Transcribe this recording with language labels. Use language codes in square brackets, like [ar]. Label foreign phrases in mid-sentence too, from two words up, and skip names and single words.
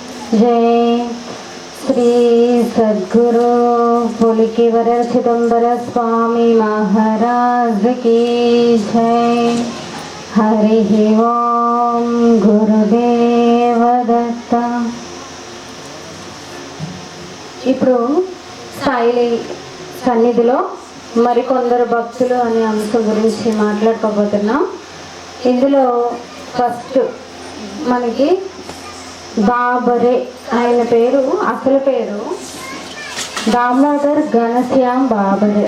[hi] जय श्री सद्गुरु पुलिकेवर चिदंबर स्वामी महाराज की जय। हरि ओम गुरुदेव दत्त। [te] ఇప్పుడు సాయి సన్నిధిలో మరికొందరు భక్తులు అనే అంశం గురించి మాట్లాడుకోబోతున్నాం. ఇందులో ఫస్ట్ మనకి బాబరే, ఆయన పేరు అసలు పేరు దామోదర్ ఘనశ్యామ్ బాబరే.